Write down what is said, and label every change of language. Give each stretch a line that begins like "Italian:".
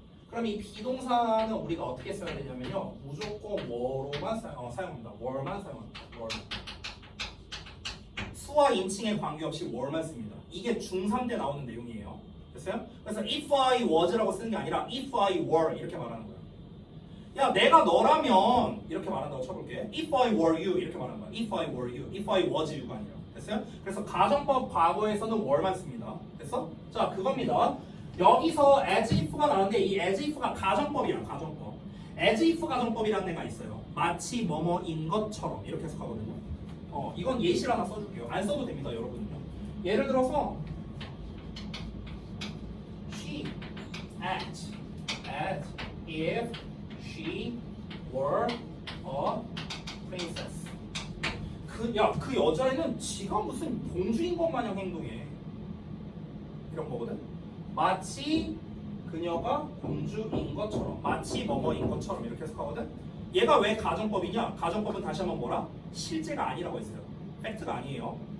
Korean: 그럼 이 비동사는 우리가 어떻게 써야 되냐면요, 무조건 we로만 사용합니다. we만 사용합니다. were. 수와 인칭에 관계없이 we만 씁니다. 이게 중3 때 나오는 내용이에요. 됐어요? 그래서
English: if I was
Korean: 라고 쓰는 게 아니라
English: if I were
Korean: 이렇게 말하는 거야. 야, 내가 너라면 이렇게 말한다고 쳐볼게.
English: If I were you
Korean: 이렇게 말하는 거야.
English: If I were you, if I was you가 아니라.
Korean: 됐어요? 그래서 가정법 과거에서는 were만 씁니다. 됐어? 자, 그겁니다. 여기서 as if가 나오는데 이 as if가 가정법이야. 가정법. as if 가정법이라는 애가 있어요. 마치 뭐뭐인 것처럼 이렇게 해석하거든요. 이건 예시를 하나 써줄게요. 안 써도 됩니다, 여러분은요. 예를 들어서
English: she acts as if she were a princess.
Korean: 그 여자애는 지가 무슨 공주인 것 마냥 행동해. 이런 거거든. 마치 그녀가 공주인 것처럼, 마치 뭐뭐인 것처럼 이렇게 해석하거든. 얘가 왜 가정법이냐? 가정법은 다시 한번 뭐라? 실제가 아니라고 했어요. 팩트가 아니에요.